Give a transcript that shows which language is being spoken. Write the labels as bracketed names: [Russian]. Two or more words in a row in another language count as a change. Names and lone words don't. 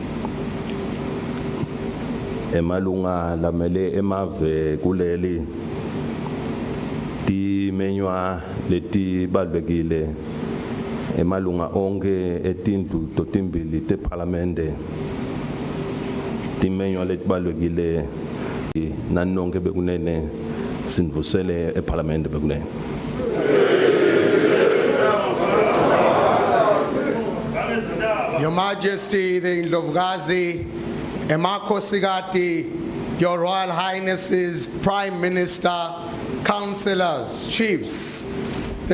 [Swati] emalunga lamele emave kuleli, timenywa letibalulekile, emalunga onke etindlu totimbili teparlamente, timenywa letibalulekile nanonke bekunene sindvusele eparlamente bekunene. [English] Your Majesty, the [Swati] Indlovukazi, Emakhosikati, [English] Your Royal Highnesses, Prime Minister, Councillors, Chiefs, the